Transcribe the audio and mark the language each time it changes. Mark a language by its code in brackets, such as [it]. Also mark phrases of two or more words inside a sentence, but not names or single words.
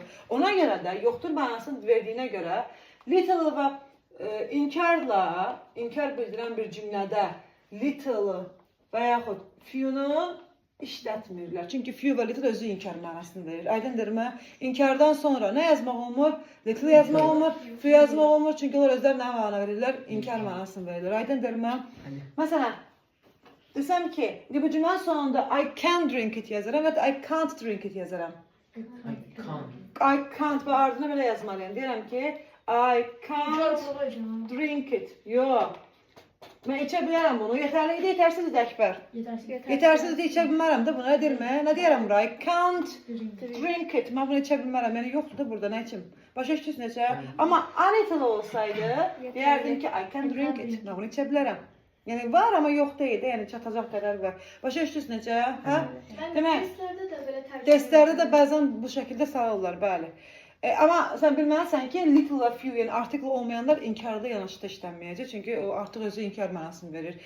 [az] Ona görə də, yoxdur mənasını verdiyinə görə, little və inkar bildirən bir cümlədə little və yaxud few-nu işlətmirlər. Çünki few və little özü inkar mənasını verir. Aydındır mı? İnkardan sonra nə yazmaq olmur? Little yazmaq olmur, few yazmaq olmur. Çünki onlar özləri nə məna verirlər? İnkar mənasını verirlər. Aydındır mı? Məsələn, desəm ki, bu cümlənin sonunda [en] I can drink it [az] yazaram və [en] I can't drink it [az] yazaram. [en] I can't [az] və ardına belə yazmalıyım. Deyirəm ki, [en] I can't drink it. [az] Yox. Mən içə bilərəm bunu. Yetərli idi, yetərsiz idi Əkbər. Yetərsiz idi, içə bilmərəm də buna. Nə deyərəm bura? [en] I can't drink it. [az] Mən bunu içə bilmərəm. Yəni yoxdur da burada, nə içim? Başa düşdünüz necə? Amma [en] a little [az] olsaydı, deyərdim ki, [en] I can drink it. [az] Mən bunu içə bilərəm. Yəni var, amma yox deyil də, yəni çatacaq qədər var. Başa düşdünüz necə? Demək, testlərdə də bəzən bu şəkildə sayılırlar, bəli. Amma sən bilməlisən ki, little və few, yəni artiklı olmayanlar inkarda yanaşıda işlənməyəcək. Çünki o artıq özü inkar mənasını verir.